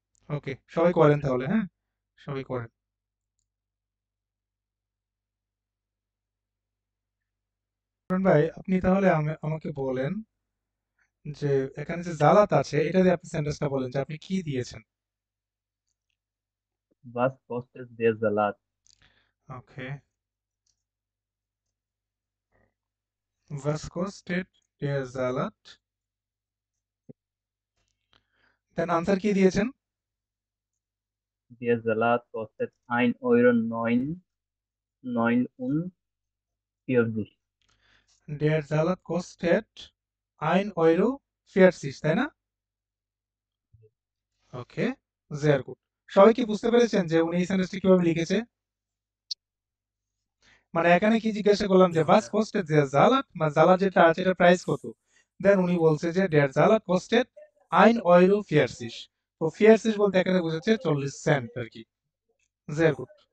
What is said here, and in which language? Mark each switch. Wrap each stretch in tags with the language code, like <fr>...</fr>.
<bn>ওকে, সবাই করেন তাহলে, হ্যাঁ সবাই করেন। ভাই আপনি তাহলে আমাকে বলেন যে এখানে যে জালাত আছে এটা দিয়ে আপনি সেন্টেন্সটা বলেন যে আপনি কি দিয়েছেন।</bn> <de>Was kostet der Salat?</de> <bn>Okay,</bn> <de>was kostet der Salat?</de> <bn>Then answer কি দিয়েছেন?</bn> <de>Der Salat kostet 1,49. Der Salat kostet 1,40</de> <bn>তাই না?</bn> <de>ওকে, sehr gut.</de> <bn>সবাই কি বুঝতে পেরেছেন যে উনি এই সেন্টেন্সটি কিভাবে লিখেছে? মানে এখানে কি জিজ্ঞাসা করলাম যে</bn> <de>was kostet der Salat,</de> <bn>মানে জালাত যেটা আছে এটা প্রাইস কত? দেন উনি বলছে যে</bn> <de>der Salat kostet 1,40</de> <bn>তো 40 বলতে এখানে বোঝাচ্ছে 40 সেন্ট আর কি।</bn> <de>sehr gut.</de>